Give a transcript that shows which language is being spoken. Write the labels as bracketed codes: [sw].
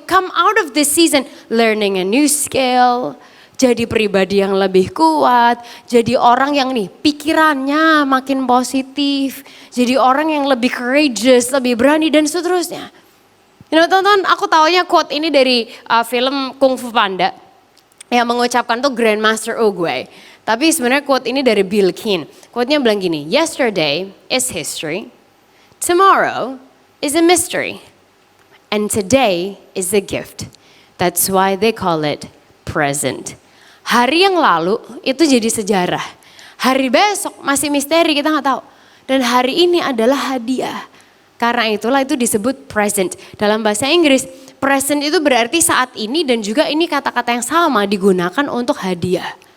[en] Come out of this season learning a new skill, [id] jadi pribadi yang lebih kuat, jadi orang yang nih pikirannya makin positif, jadi orang yang lebih courageous, lebih berani dan seterusnya. [en] You know, [id] teman-teman, aku taunya quote ini dari film Kung Fu Panda yang mengucapkan tuh Grandmaster Oogway. Tapi sebenarnya quote ini dari Bill Keane. Quote-nya bilang gini, [en] yesterday is history, tomorrow is a mystery, and today is a gift. That's why they call it present. [id] Hari yang lalu itu jadi sejarah. Hari besok masih misteri, kita nggak tahu. Dan hari ini adalah hadiah. Karena itulah itu disebut present. Dalam bahasa Inggris, present itu berarti saat ini dan juga ini kata-kata yang sama digunakan untuk hadiah.